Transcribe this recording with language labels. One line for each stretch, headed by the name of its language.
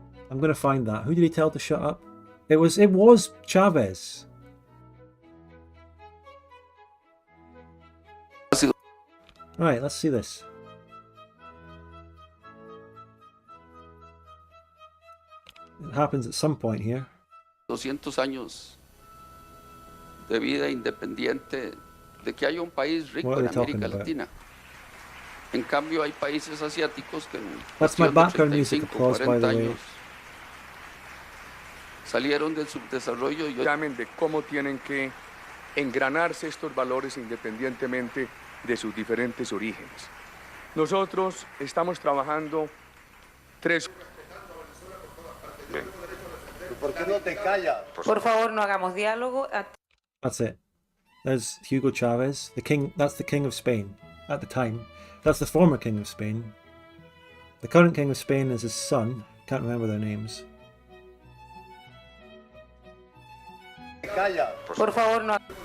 English: I'm going to find that. Who did he tell to shut up? It was Chavez. Right, let's see this. It happens at some point here.
Spanish: 200 años de vida independiente, de que haya un país rico en América Latina. En cambio, hay países asiáticos que en cuestión de 35, 40 años salieron del subdesarrollo y llamen de cómo tienen que engranarse estos valores independientemente de sus diferentes orígenes. Nosotros estamos trabajando tres... ¿Por qué no te callas? Por favor, no hagamos diálogo.
English: That's it. There's Hugo Chavez, the king. That's the King of Spain at the time. That's the former King of Spain. The current King of Spain is his son. Can't remember their names.
Spanish: Por favor, no.